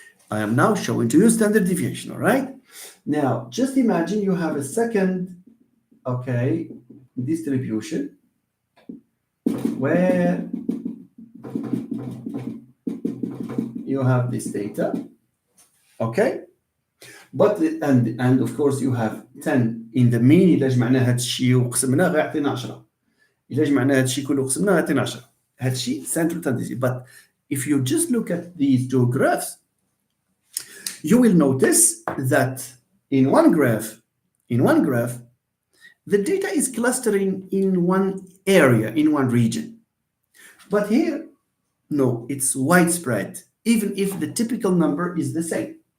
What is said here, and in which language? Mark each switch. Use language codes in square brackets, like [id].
[en] I am now showing to you standard deviation, all right? Now, just imagine you have a second, distribution where you have this data, okay? But and of course you have 10 in the mean. [ar] إلا جمعنا هاد الشيء وقسمناه غيعطينا 10. إلا جمعنا هاد الشيء كله وقسمناه غيعطينا 10. هاد الشيء [en] central tendency. But if you just look at these two graphs, you will notice that in one graph, the data is clustering in one area, in one region. But here, no, it's widespread, even if the typical number is the same.